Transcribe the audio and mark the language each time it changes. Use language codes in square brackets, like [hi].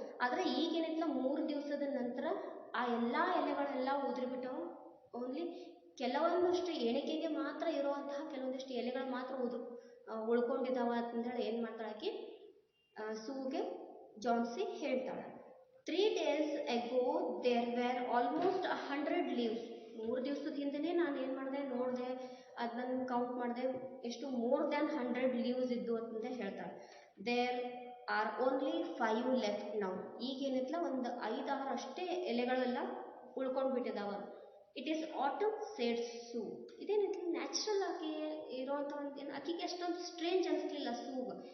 [kn] ಆದರೆ ಈಗೇನೈತಿಲ್ಲ, 3 ದಿವಸದ ನಂತರ ಆ ಎಲ್ಲ ಎಲೆಗಳೆಲ್ಲ ಉದುರಿಬಿಟ್ಟವು. ಓನ್ಲಿ ಕೆಲವೊಂದಷ್ಟು ಎಣಿಕೆಗೆ ಮಾತ್ರ ಇರುವಂತಹ ಕೆಲವೊಂದಿಷ್ಟು ಎಲೆಗಳು ಮಾತ್ರ ಉಳ್ಕೊಂಡಿದ್ದಾವ ಅಂತಂದೇಳಿ ಏನು ಮಾಡ್ತಾಳೆ ಆಕೆ ಸೂಗೆ ಜಾನ್ಸಿ ಹೇಳ್ತಾಳೆ. [en] 3 days ago there were almost 100 leaves. [kn] 3 ದಿವಸದ ಹಿಂದೆನೇ ನಾನು ಏನು ಮಾಡಿದೆ, ನೋಡಿದೆ, ಅದನ್ನು ಕೌಂಟ್ ಮಾಡಿದೆ, ಎಷ್ಟು [en] more than 100 leaves [kn] ಇದ್ದು ಅಂತಂದೇ ಹೇಳ್ತಾಳೆ. [en] There are only 5 left now. [kn] ಈಗೇನಿತ್ತಲ್ಲ ಒಂದು 5-6 ಅಷ್ಟೇ ಎಲೆಗಳೆಲ್ಲ ಉಳ್ಕೊಂಡು ಬಿಟ್ಟಿದ್ದಾವ. [en] It is autumn said so. [kn] ಇದೇನೈತಿ natural ಆಗಿ ಇರೋಂಥ ಒಂದು ಏನು ಆಕಿಗೆ ಅಷ್ಟೊಂದು ಸ್ಟ್ರೇಂಜ್ ಅನಿಸ್ಲಿಲ್ಲ ಸೂಗ್.